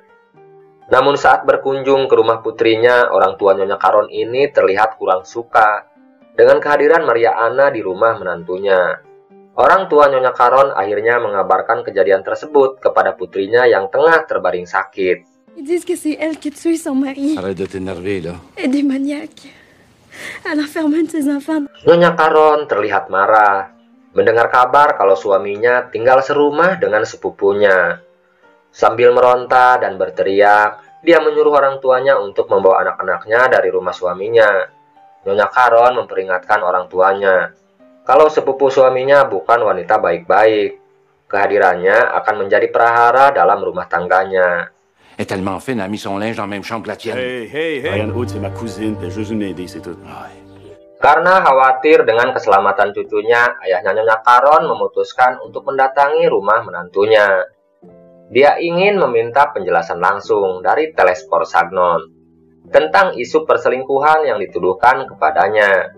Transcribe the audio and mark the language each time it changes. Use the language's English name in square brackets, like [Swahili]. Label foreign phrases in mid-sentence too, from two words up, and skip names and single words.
[Indonesian] Namun saat berkunjung ke rumah putrinya, orang tua Nyonya Caron ini terlihat kurang suka dengan kehadiran Maria Anna di rumah menantunya. Orang tua Nyonya Caron akhirnya mengabarkan kejadian tersebut kepada putrinya yang tengah terbaring sakit. [French] Ils disent que c'est elle qui a tué son mari. Arrête de t'énerver, là. Elle est démoniaque. Elle enferme un de ses enfants. [Indonesian] Nyonya Caron terlihat marah mendengar kabar kalau suaminya tinggal serumah dengan sepupunya. Sambil meronta dan berteriak, dia menyuruh orang tuanya untuk membawa anak-anaknya dari rumah suaminya. Nyonya Caron memperingatkan orang tuanya kalau sepupu suaminya bukan wanita baik-baik. Kehadirannya akan menjadi prahara dalam rumah tangganya. [French] Et tellement fine, a mis son linge dans la même chambre que la tienne. Hey. Marianne Hood, c'est ma cousine, t'es juste une aidée, c'est tout. [Indonesian] Karena khawatir dengan keselamatan cucunya, ayahnya Nyonya Caron memutuskan untuk mendatangi rumah menantunya. Dia ingin meminta penjelasan langsung dari Telespor Sagnon tentang isu perselingkuhan yang dituduhkan kepadanya.